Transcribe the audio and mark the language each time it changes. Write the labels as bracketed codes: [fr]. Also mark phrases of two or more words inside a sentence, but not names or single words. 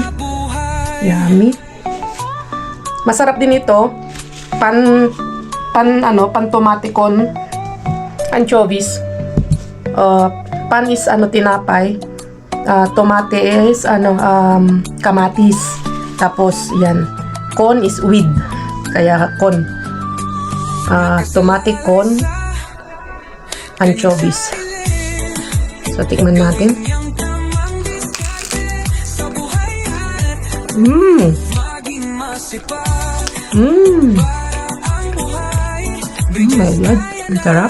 [tl] Yummy. Masarap din ito. [es] Pan tomaticon anchovies. [en] Pan is tinapay. Tomate is kamatis. [tl] Tapos yan. [en] Con is with. [tl] Kaya con. [es] Tomate con anchovies. [tl] So tikman natin. [en] My God, [tl] ang sarap.